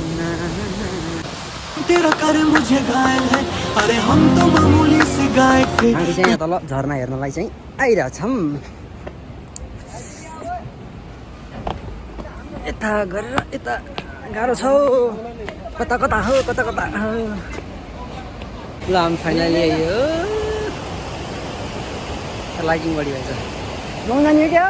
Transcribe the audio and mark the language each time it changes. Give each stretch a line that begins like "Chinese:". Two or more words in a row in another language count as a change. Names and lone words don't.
Hindi: तेरा कर मुझे घायल है अरे हम तो मामूली से गायक थे
Nepali: हामी चाहिँ यहाँ तल झरना हेर्नलाई चाहिँ आइरहेछौँ यता गरेर यता गाह्रो छ कता कता हो कता कता हो ल हामी फाइनली आइयो लाइटिङ बढी भएछ जाने क्या